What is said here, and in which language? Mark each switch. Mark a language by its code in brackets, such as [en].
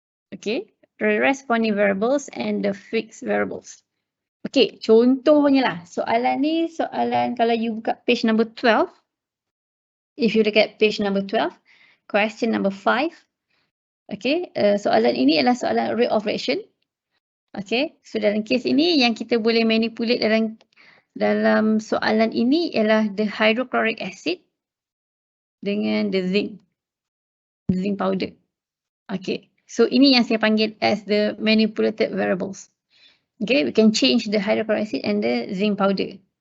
[en] Okay, the corresponding variables and the fixed variables. [ms] Okay, contohnya lah. Soalan ni, kalau you buka [en] page number 12. If you look at page number 12, question number 5. [ms] Okay, soalan ini adalah soalan rate of reaction. Okay, so dalam case ini yang kita boleh manipulate dalam soalan ini ialah [en] the hydrochloric acid [ms] dengan [en] the zinc powder. [ms] Okay, so ini yang saya panggil [en] as the manipulated variables. Okay, we can change the hydrochloric acid and the zinc powder.